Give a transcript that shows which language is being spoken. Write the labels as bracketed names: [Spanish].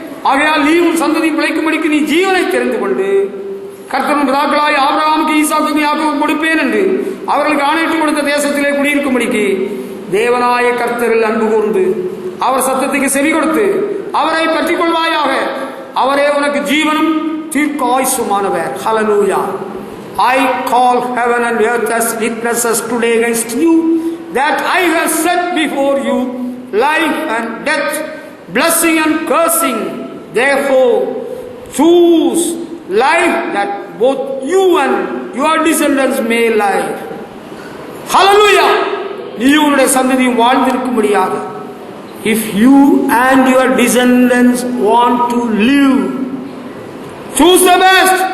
[Tamil] ஆகையால் நீ உன் சந்ததியும் பிழைக்கும்படிக்கு நீ ஜீவனை தெரிந்து கொண்டு கர்த்தரின் பிதாக்களாய் ஆபிரகாமுக்கு ஈசாக்குக்கும் யாக்கோபுக்கும் கொடுப்பேன் என்று அவர்களுக்கு ஆணையிட்டு கொடுத்த தேசத்திலே குடியிருக்கும்படிக்கு தேவனாய கர்த்தரில் அன்பு கூர்ந்து அவர் சத்தத்துக்கு செவி கொடுத்து அவரை பற்றிக் கொள்வாயாக. அவரே உனக்கு ஜீவனும் தீர்க்காயுசுமானவர். ஹல்லேலூயா. [English] I call heaven and earth as witnesses today against you that I have set before you life and death, blessing and cursing. Therefore choose life that both you and your descendants may live. Hallelujah. [Tamil] நீ உன்னுடைய சந்ததியும் வாழ்ந்திருக்கும்படியாக. [English] If you and your descendants want to live, choose the best.